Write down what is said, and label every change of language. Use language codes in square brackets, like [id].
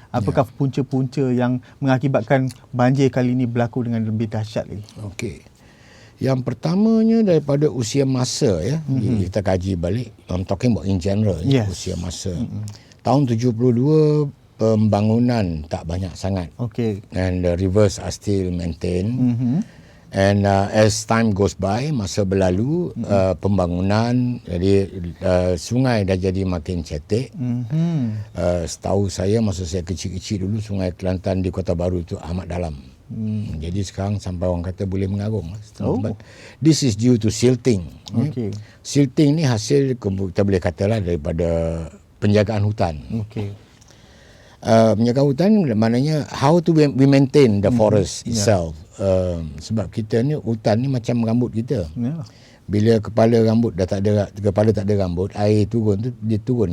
[ms] Apakah punca-punca yang mengakibatkan banjir kali ini berlaku dengan lebih dahsyat lagi? Okey. Yang pertamanya daripada usia masa kita kaji balik. [en] I'm talking about in general, [ms] usia masa. Tahun 72 pembangunan tak banyak sangat. [en] And the rivers are still maintained. And as time goes by, [ms] masa berlalu, pembangunan, jadi sungai dah jadi makin cetek. Setahu saya, masa saya kecil-kecil dulu, Sungai Kelantan di Kota Baru itu amat dalam. Jadi sekarang sampai orang kata boleh mengarung. [en] But this is due to silting. [ms] Silting ni hasil, kita boleh katalah, daripada penjagaan hutan. Penjagaan hutan maknanya [en] how to we maintain the forest itself. [ms] Sebab kita ni, hutan ni macam rambut kita. Bila kepala tak ada rambut, air turun tu dia turun